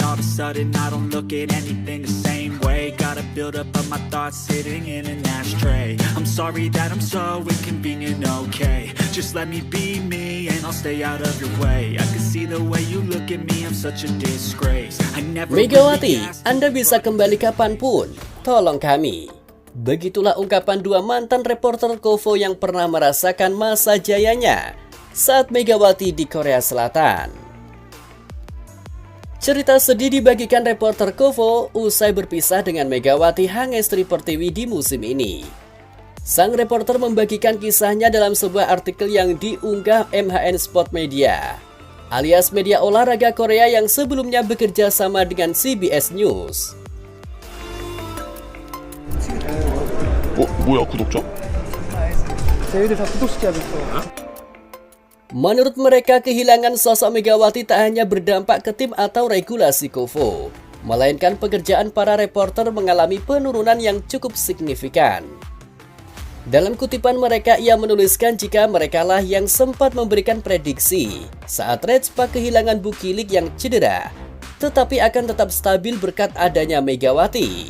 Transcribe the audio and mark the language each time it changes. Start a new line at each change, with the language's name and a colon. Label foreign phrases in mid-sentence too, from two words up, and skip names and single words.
English: All of a sudden I don't look at anything the same way. Gotta build up of my thoughts sitting in an ashtray. I'm sorry that I'm so inconvenient, okay. Just let me be me and I'll stay out of your way. I can see the way you look at me, I'm such a disgrace. I never
Indonesian: Megawati, Anda bisa kembali kapanpun, tolong kami. Begitulah ungkapan dua mantan reporter KOFO yang pernah merasakan masa jayanya saat Megawati di Korea Selatan. Cerita sedih dibagikan reporter KOFO usai berpisah dengan Megawati Hangestri Pertiwi di musim ini. Sang reporter membagikan kisahnya dalam sebuah artikel yang diunggah MHN Sport Media, alias media olahraga Korea yang sebelumnya bekerja sama dengan CBS News.
Korean: 뭐야 구독자? 저희들 다 구독시켜야 됐어요.
Indonesian: Menurut mereka, kehilangan sosok Megawati tak hanya berdampak ke tim atau regulasi KOFO, melainkan pekerjaan para reporter mengalami penurunan yang cukup signifikan. Dalam kutipan mereka, ia menuliskan jika merekalah yang sempat memberikan prediksi saat Rejpak kehilangan Bukilik yang cedera, tetapi akan tetap stabil berkat adanya Megawati.